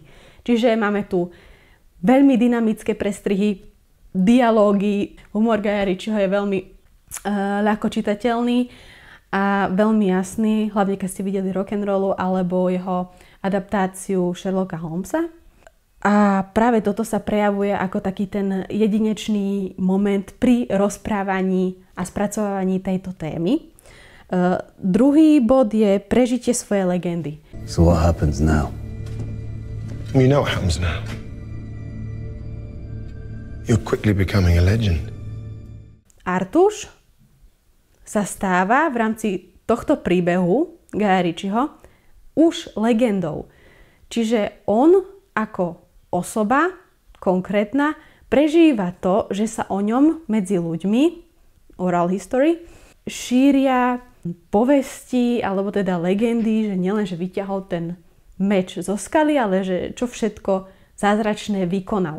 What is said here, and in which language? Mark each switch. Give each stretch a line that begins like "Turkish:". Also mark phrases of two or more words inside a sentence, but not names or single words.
Slovak: Čiže máme tu veľmi dynamické prestrihy, dialógy, humor Guya Ritchieho je veľmi ľahko čitateľný a veľmi jasný, hlavne keď ste videli Rock'n'Rollu alebo jeho adaptáciu Sherlocka Holmesa. A práve toto sa prejavuje ako taký ten jedinečný moment pri rozprávaní a spracovávaní tejto témy. Druhý bod je prežitie svojej legendy.
English: So what happens now? You know what happens now. You're quickly becoming a legend.
Slovak: Artuš sa stáva v rámci tohto príbehu Guya Ritchieho už legendou. Čiže on ako osoba konkrétna prežíva to, že sa o ňom medzi ľuďmi,
English: oral history,
Slovak: šíria povesti alebo teda legendy, že nielen, že vyťahol ten meč zo skaly, ale že čo všetko zázračné vykonal.